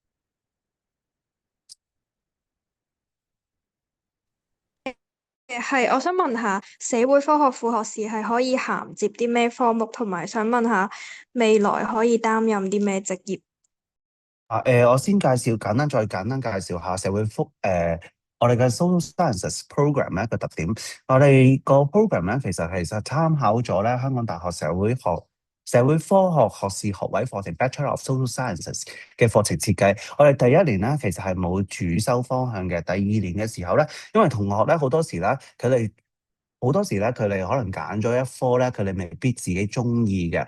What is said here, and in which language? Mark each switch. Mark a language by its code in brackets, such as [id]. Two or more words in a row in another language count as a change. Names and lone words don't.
[yue] 係，我想問下社會科學副學士係可以銜接啲咩科目，同埋想問下未來可以擔任啲咩職業？我先再簡單介紹下社會我哋嘅 [en] social sciences program [yue] 咧個特點。我哋個 program 咧其實參考咗咧香港大學社會科學學士學位課程 [en] Bachelor of Social Sciences [yue] 嘅課程設計。我哋第一年咧其實係冇主修方向嘅，第二年嘅時候咧，因為同學咧好多時咧佢哋可能揀咗一科咧，佢哋未必自己中意嘅。